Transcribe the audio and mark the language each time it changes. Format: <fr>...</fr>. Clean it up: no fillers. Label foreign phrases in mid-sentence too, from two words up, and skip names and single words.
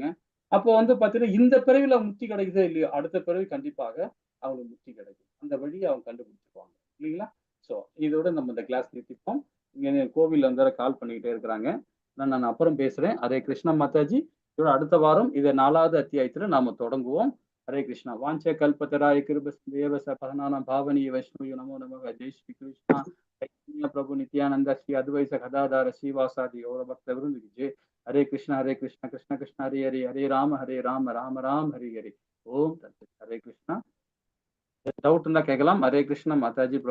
<ta>அப்போ வந்து பாத்தீங்கன்னா இந்த பிறவில முக்தி கிடைக்குதோ இல்லையோ, அடுத்த பிறவி கண்டிப்பாக அவங்களுக்கு முக்தி கிடைக்கும். அந்த வழியை அவங்க கண்டுபிடிச்சிருவாங்க இல்லைங்களா? சோ இதோட நம்ம இந்த கிளாஸ் நிறுத்திப்போம். இங்க கோவில்ல வந்து கால் பண்ணிக்கிட்டே இருக்கிறாங்க. நான் அப்புறம் பேசுறேன். ஹரே கிருஷ்ணா மாதாஜி. இதோட அடுத்த வாரம் இதை 4வது அத்தியாயத்துல நாம தொடங்குவோம்.</ta> <sa>हरे कृष्णा। वांछे कल्पतराय कृपदेव सपहनानां भावनीय वैष्णव नमो नमः। जय श्री कृष्णा चैतन्य प्रभु नित्यानंद श्री अद्वैत गदाधर श्रीवासादि गौर भक्त वृंद की जय। हरे कृष्णा कृष्ण कृष्ण हरे हरे, हरे राम राम राम हरे हरे। ओम तत्सत। हरे कृष्णा।</sa> <ta>டவுட் இருந்தா கேட்கலாம். ஹரே கிருஷ்ணா மாதாஜி.</ta>